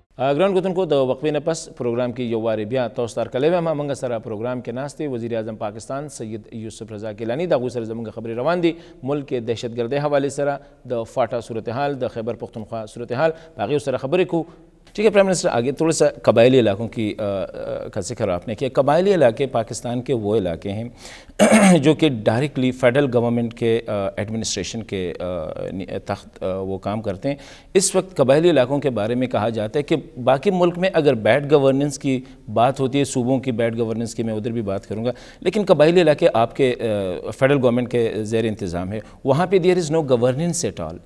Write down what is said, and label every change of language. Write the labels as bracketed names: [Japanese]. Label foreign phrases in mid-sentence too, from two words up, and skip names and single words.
[Pashto] ګران کوتونکو د وقفې نه پس پروګرام کې یو وارې بیا تاسو ته هرکلی وایم. موږ سره پروګرام کې ناست دی وزیر اعظم پاکستان سید یوسف رضا ګیلاني. د هغوی سره زموږ خبرې روان دي ملک کې دهشتګردۍ حوالې سره د فاټا صورتحال د خیبر پختونخوا صورتحال په هغې سره خبرې کوو. [Urdu] ٹھیک ہے پرائم منسٹر، آگے تھوڑا سا قبائلی علاقوں کا ذکر آپ نے کیا. قبائلی علاقے پاکستان کے وہ علاقے ہیں جو کہ ڈائریکٹلی [English] federal government [Urdu] کے ایڈمنسٹریشن کے تحت وہ کام کرتے ہیں. اس وقت قبائلی علاقوں کے بارے میں کہا جاتا ہے کہ باقی ملک میں اگر [English] bad governance [Urdu] کی بات ہوتی ہے، صوبوں کی [English] bad governance [Urdu] کی میں ادھر بھی بات کروں گا، لیکن قبائلی علاقے آپ کے [English] federal government [Urdu] کے زیر انتظام ہے، وہاں پہ [English] there is no governance at all.